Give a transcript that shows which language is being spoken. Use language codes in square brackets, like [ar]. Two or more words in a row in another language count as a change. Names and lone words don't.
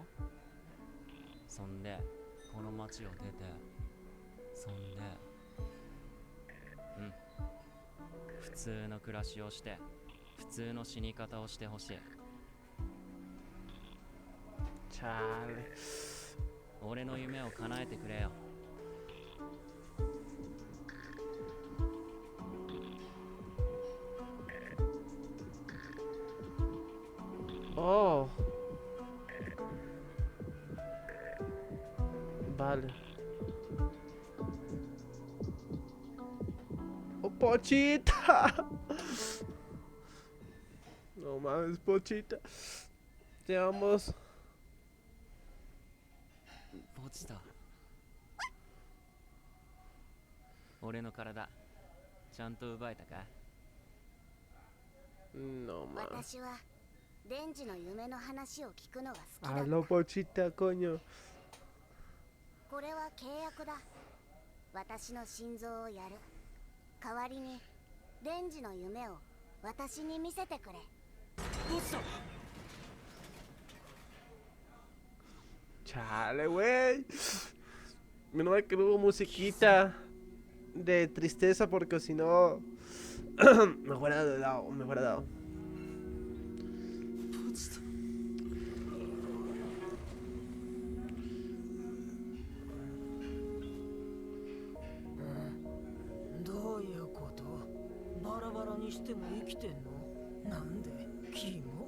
[ja] そんでこの町を出て、そんで普通の暮らしをして普通の死に方をしてほしい。 [es] Chale. [ja] 俺の夢を叶えてくれよ。 Oh. [es] Vale. Oh, Pochita. No mames, Pochita. Te vamos. [ja] ポチタ、俺の体ちゃんと奪えたか？ [es] No mames. [ja] 私はデンジの夢の話を聞くのが好きだ。 [es] Hazlo, Pochita, coño. [ja] これは契約だ。私の心臓をやる。代わりにデンジの夢を私に見せてくれ。ポチタ、 [es] Chale, güey. Menos mal que no hubo musiquita de tristeza porque si no me hubiera dado, me hubiera dado. [ja] ポチタ、どういうこと？バラバラにしても生きてんの？なんで？キモ？